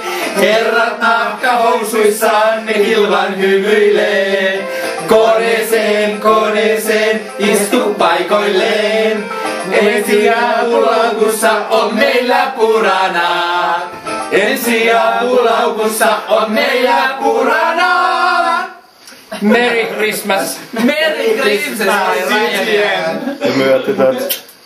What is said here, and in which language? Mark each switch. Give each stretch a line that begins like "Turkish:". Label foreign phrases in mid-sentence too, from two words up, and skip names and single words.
Finnish: Herrat nahkahousuissaan, ne kilvan hymyilee. Koneeseen, istu paikoilleen. Ensiapulaukussa on meillä purana. Ensiapulaukussa on meillä purana.
English: Merry Christmas. Merry Christmas.
Finnish: Ja myötä